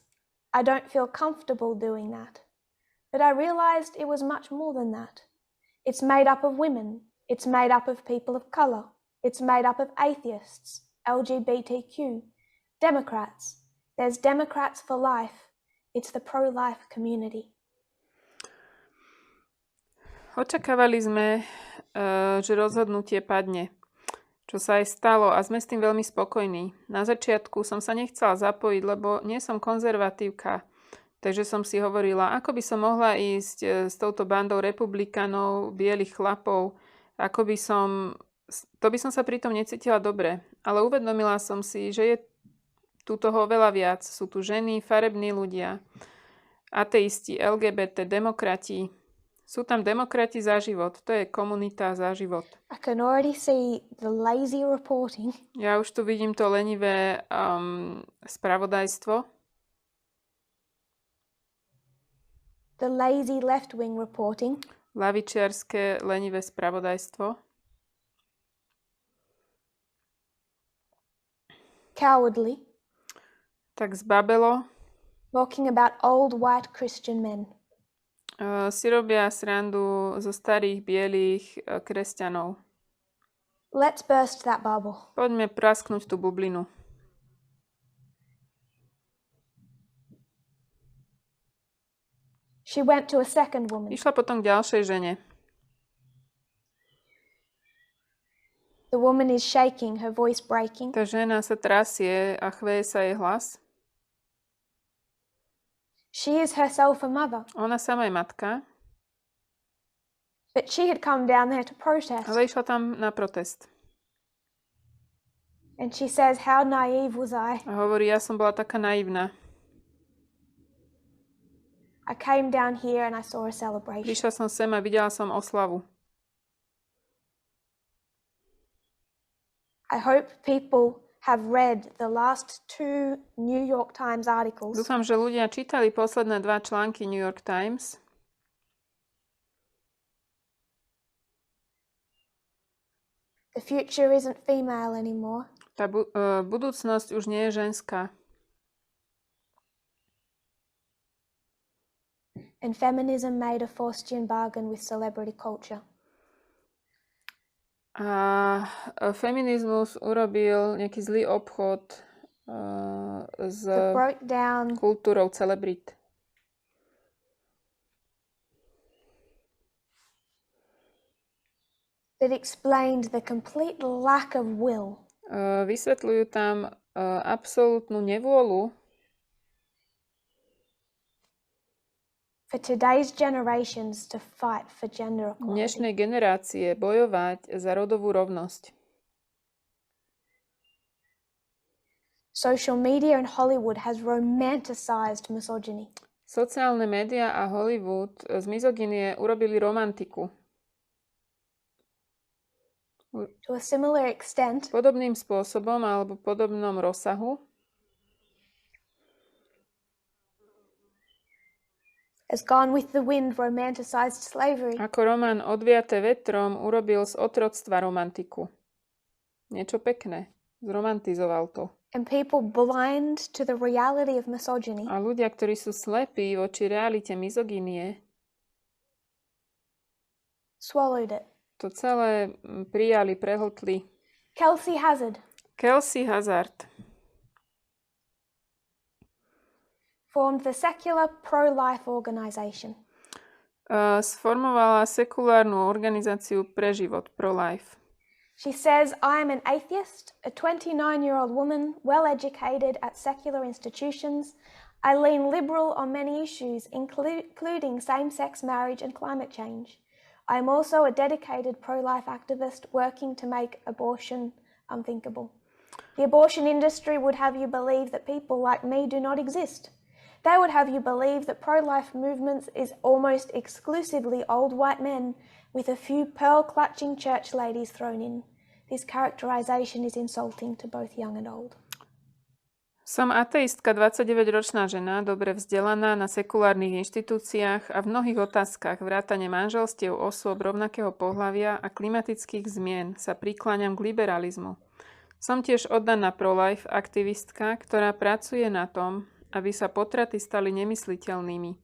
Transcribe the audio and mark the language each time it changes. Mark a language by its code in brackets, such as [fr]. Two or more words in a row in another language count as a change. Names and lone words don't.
[en] I don't feel comfortable doing that. But I realized it was much more than that. It's made up of women. It's made up of people of color. It's made up of atheists, LGBTQ, Democrats. There's Democrats for life. It's the pro-life community. [sk] Očakávali sme, že rozhodnutie padne, čo sa aj stalo a sme s tým veľmi spokojní. Na začiatku som sa nechcela zapojiť, lebo nie som konzervatívka, takže som si hovorila, ako by som mohla ísť s touto bandou republikanov, bielých chlapov, to by som sa pritom necítila dobre. Ale uvedomila som si, že je tu toho veľa viac. Sú tu ženy, farební ľudia, ateisti, LGBT, demokrati. Sú tam demokrati za život. To je komunita za život. [en] I can already see the lazy reporting. [sk] Ja už tu vidím to lenivé spravodajstvo. [en] The lazy left-wing reporting. [sk] Lavičiarske lenivé spravodajstvo. [en] Cowardly. [sk] Tak zbabelo. [en] Talking about old white Christian men. [sk] Si robia srandu zo starých bielých kresťanov. [en] Let's burst that bubble. [sk] Poďme prasknúť tú bublinu. [en] She went to a second woman. [sk] Išla potom k ďalšej žene. [en] The woman is shaking, her voice breaking. [sk] Tá žena sa trasie a chveje sa jej hlas. [en] She is herself a mother. [sk] Ona sama je matka. [en] But she had come down there to protest. [sk] Ale išla tam na protest. [en] And she says, how naive was I? [sk] A hovorí, ja som bola taká naivná. [en] I came down here and I saw a celebration. [sk] Prišla som sem a videla som oslavu. [en] I hope people have read the last 2 New York Times articles. [sk] Dúfam, že ľudia čítali posledné 2 články New York Times. [en] The future isn't female anymore. [sk] Tá budúcnosť už nie je ženská. [en] And feminism made a Faustian bargain with celebrity culture. [sk] A feminizmus urobil nejaký zlý obchod s kultúrou celebrit. [en] That explained the complete lack of will. [sk] Vysvetľujú tam absolútnu nevôľu [en] for today's generations to fight for gender equality. [sk] Dnešnej generácie bojovať za rodovú rovnosť. [en] Social media and Hollywood has romanticized misogyny. [sk] Sociálne médiá a Hollywood z mizogynie urobili romantiku. [en] To a similar extent, [sk] podobným spôsobom alebo podobnom rozsahu [en] as Gone with the Wind romanticized slavery. [sk] Ako román Odviaté vetrom urobil z otroctva romantiku. Niečo pekné. Zromantizoval to. [en] And people blind to the reality of misogyny. [sk] A ľudia, ktorí sú slepí voči realite mizogynie, [en] swallowed it. [sk] To celé prijali, prehltli. [en] Kelsey Hazard formed the secular pro-life organization. [sk] Sformovala sekulárnu organizáciu pre život, pro-life. [en] She says, I am an atheist, a 29-year-old woman, well-educated at secular institutions. I lean liberal on many issues, including same-sex marriage and climate change. I am also a dedicated pro-life activist working to make abortion unthinkable. The abortion industry would have you believe that people like me do not exist. They would have you believe that pro-life movements is almost exclusively old white men with a few pearl-clutching church ladies thrown in. This characterization is insulting to both young and old. [sk] Som ateistka, 29-ročná žena, dobre vzdelaná na sekulárnych inštitúciách a v mnohých otázkach vrátane manželstiev osôb rovnakého pohlavia a klimatických zmien sa prikláňam k liberalizmu. Som tiež oddaná pro-life aktivistka, ktorá pracuje na tom, aby sa potraty stali nemysliteľnými.